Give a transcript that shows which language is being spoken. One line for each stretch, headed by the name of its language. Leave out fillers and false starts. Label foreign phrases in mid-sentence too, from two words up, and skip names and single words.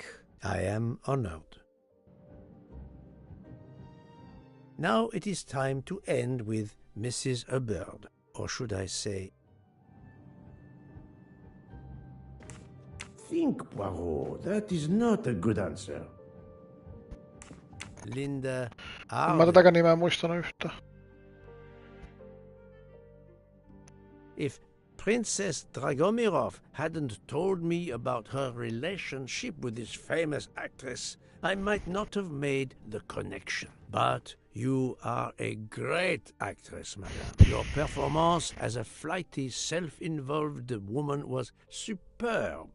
English: I am honored. Now it is time to end with Mrs. Hubbard, or should I say... Think, Poirot, that is not a good answer. Linda...
Finnish: Mä tätäkään nimeä muistanut yhtään.
English: If Princess Dragomirov hadn't told me about her relationship with this famous actress, I might not have made the connection. But you are a great actress, madame. Your performance as a flighty, self-involved woman was superb.